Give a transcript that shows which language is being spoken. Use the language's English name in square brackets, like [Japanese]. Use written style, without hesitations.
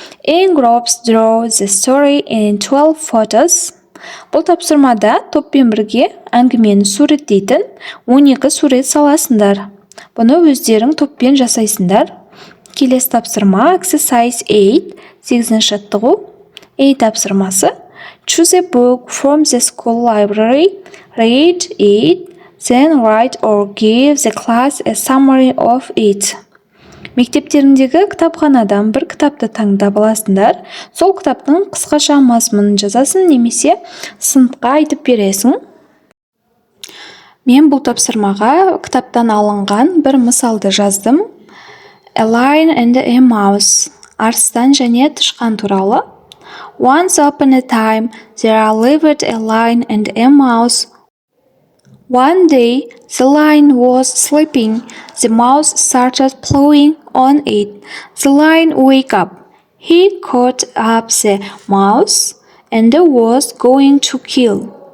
[English] In groups draw the story in 12 photos. [Kazakh] Бұл тапсырмада топпен бірге әңгімені суреттейтін 12 сурет саласындар. Бұны өздерің топпен жасайсыңдар. Келесі тапсырма [English] Exercise 8. [Kazakh] 8-ші жаттығу. A тапсырмасы. [English] Choose a book from the school library, read it, then write or give the class a summary of it. [Kazakh] Мектептеріңдегі кітапханадан бір кітапты таңдап аласыңдар. Сол кітаптың қысқаша мазмұнын жазасың немесе сыныпқа айтып бересің. Мен бұл тапсырмаға кітаптан алынған бір мысалды жаздым. [English] A lion and a mouse. [Kazakh] Арыстан және тышқан туралы. [English] Once upon a time, there lived a lion and a mouse. One day, the lion was sleeping. The mouse started plowing on it. The lion woke up. He caught up the mouse and was going to kill.